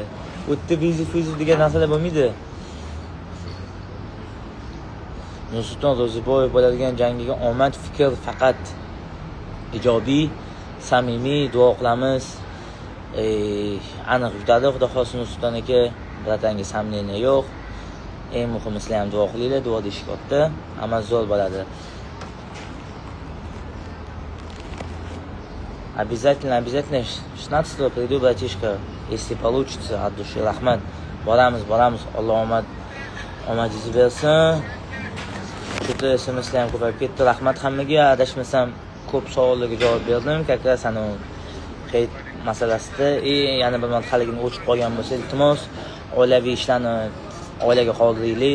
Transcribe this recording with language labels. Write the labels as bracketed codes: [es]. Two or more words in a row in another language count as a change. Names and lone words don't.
[uz] U yerda vizit degan narsalar bo'lmaydi. Nursulton Ro'ziboyev bo'ladigan jangiga omad, fikr faqat ijobiy, samimiy duo qilamiz. Aniq yutadi, xudo xohlasa Nursulton aka, biratanga samleniya yo'q. Eng muhimi sizlar ham duo qilinglar, duo deyish katta. Hammasi zo'r bo'ladi. [ru] Обязательно 16 приду, братишка, если получится, от души. [uz] Rahmat. Boramiz. Alloh omadingizni bersin. Shu SMSlar ham ko'payib ketdi. Rahmat hammaga. Adashmasam ko'p savollarga javob berdim. Kaklar sanu qeyd masalasida, yana bir marta haligini o'chib qolgan bo'lsa, iltimos, oilaviy ishlarni oilaga qoldiringlar.